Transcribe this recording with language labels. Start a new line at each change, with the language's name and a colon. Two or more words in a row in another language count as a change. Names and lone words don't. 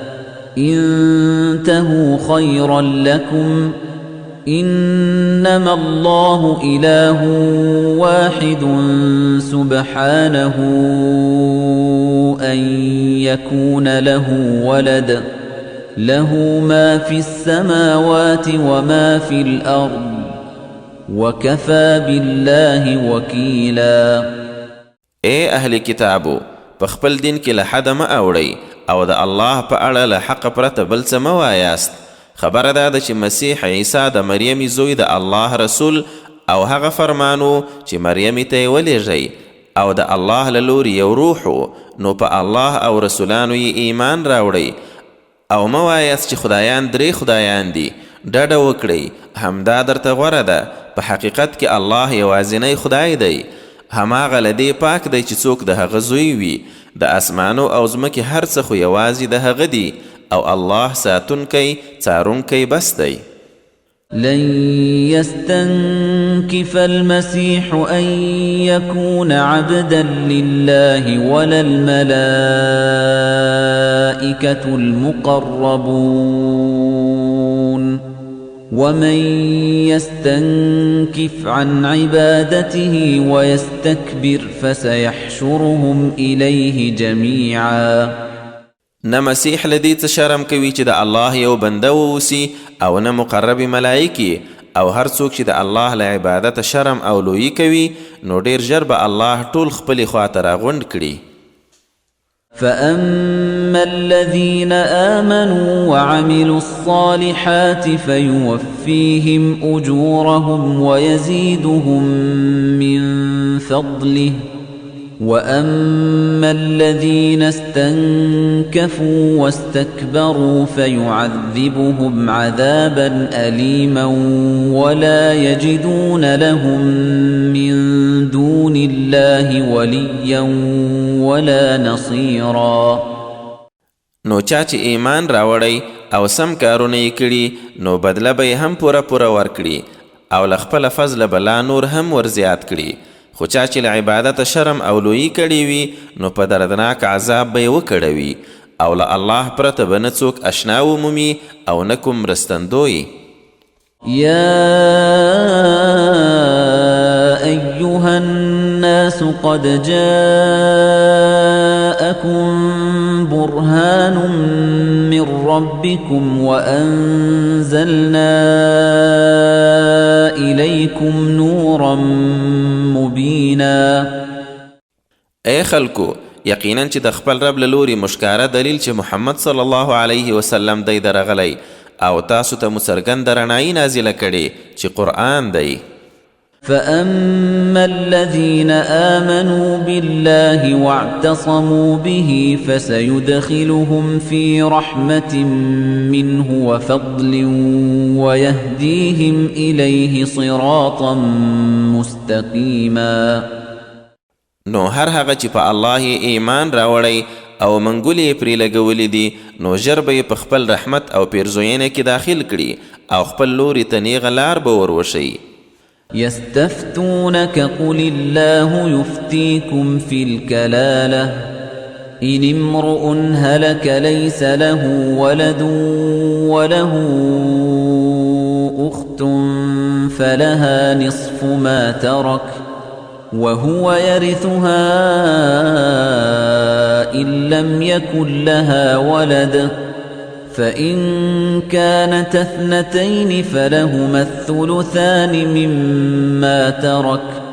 Arabic: انتهوا خيرا لكم إنما الله إله واحد سبحانه أن يكون له ولد له ما في السماوات وما في الأرض وكفى بالله وكيلا
Pashto: اے اهل کتابو په خپل دین کې له حد مه اوړئ او د الله په اړه له حق پرته بل څه مه وایاست خبره دا ده چې مسیح عیسی د مریم زوی د الله رسول او هغه فرمانو چې مریم ته یې ولیږئ او د الله له لوري یو روح نو په الله او رسولانو یې ایمان راوړئ او مه وایاست چې خدایان 3 خدایان دي ډډه وکړئ همدا درته غوره ده په حقیقت کې الله یوازینی خدای دی هماغه له دې پاک دی چې څوک د هغه زوی وي د اسمانو او ځمکې هر څه خو یوازې د هغه دی او الله ساتونکی څارونکی بس دی
Arabic: لن يستنكف المسيح أن يكون عبدا لله ولا الملائكة المقربون ومن يستنكف عن عبادته ويستكبر فسيحشرهم إليه جميعا
Pashto: نه مسیح لدی څه شرم کوي چې د الله یو بنده ووسی او نه مقرب ملائکی او هر څوک چې د الله له عبادت شرم او لویی کوي نو ډیر ژر به الله ټول خپلې خواته راغونډ کړي
Arabic: فأما الذين آمنوا وعملوا الصالحات فيوفيهم أجورهم ويزيدهم من فضله وأما الذين استنكفوا واستكبروا فيعذبهم عذابا أليما ولا يجدون لهم من دون الله وليا ولا نصيرا
Pashto: نو چا چې ایمان راوړی او سم کارونه یې کړي نو بدله به هم پوره ورکړي او له خپله فضله به لا نور هم ورزیات کړي خو چا چې له عبادت شرم او لویی کړي وي نو په دردناک عذاب به یې وکړوي او له الله پرته به نه څوک اشنا ومومي او نه کوم مرستندوی
Arabic: يا أيها الناس قد جاءكم برهان من ربكم وأنزلنا إليكم نورا مبينا
Pashto: اے خلکو یقینا چې د خپل رب له لوري مشکاره دلیل چې محمد
Arabic: صلی الله علیه وسلم
Pashto: دی درغلی او تاسو ته څرګنده رڼایي نازله کړې چې قرآن دی
Arabic: فأما الذين آمنوا بالله واعتصموا به فسيدخلهم في رحمة منه وفضل ويهديهم إليه صراطا مستقيما
Pashto: نو هر هغه چې په الله ایمان راوړی او منګولې پرې لګولې دي نو ژر به یې په خپل رحمت او پیرزوینه کې داخل کړي او خپل لوري ته نیغه لار به وروشي
Arabic: يستفتونك قل الله يفتيكم في الكلالة إن امرؤ هلك ليس له ولد وله أخت فلها نصف ما ترك وهو يرثها إن لم يكن لها ولد فإن كانت 2 فلهما الثلثان مما ترك